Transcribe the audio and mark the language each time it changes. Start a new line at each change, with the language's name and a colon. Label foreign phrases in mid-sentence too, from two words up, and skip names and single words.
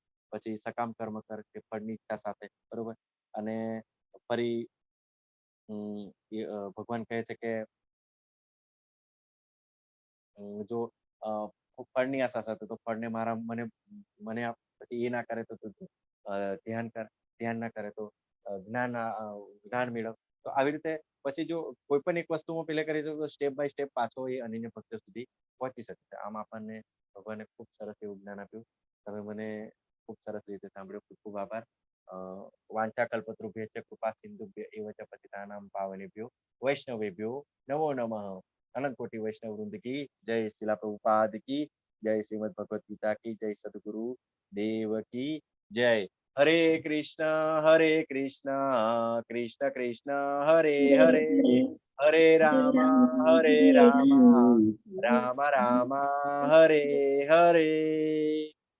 Gujarati: પછી સકામ કર્મ કર કે ફળની ઈચ્છા સાથે, બરોબર. અને ફરી ભગવાન કહે છે કે જો ફળની આશા સાથે તો ફળને મને પછી એ ના કરે તો ધ્યાન કર, ધ્યાન ના કરે તો જ્ઞાન મેળવ. તો આવી રીતે પછી જો કોઈ પણ એક વસ્તુમાં પેલે કરી તો
English: step by step
Gujarati: પાછો એ અનન્ય ભક્ત સુધી પહોંચી શકે છે. આમ આપણને ભગવાને ખૂબ સરસ એવું જ્ઞાન આપ્યું. તમે મને ખૂબ સરસ રીતે સાંભળ્યો, ખૂબ ખૂબ આભાર.
Sanskrit: वाञ्छाकल्पतरुभ्यश्च कृपा सिन्धुभ्य एव च पतितानां पावनेभ्यो वैष्णवेभ्यो नमो नमः.
Hindi: अनंत कोटि वैष्णव वृंद की जय, शिला प्रभुपाद की जय, श्रीमद् भगवत गीता की जय, सदगुरु देव की जय.
Sanskrit: हरे कृष्ण कृष्ण कृष्ण हरे હરે हरे, હરે, हरे हरे राम, राम हरे राम. राम राम हरे हरे.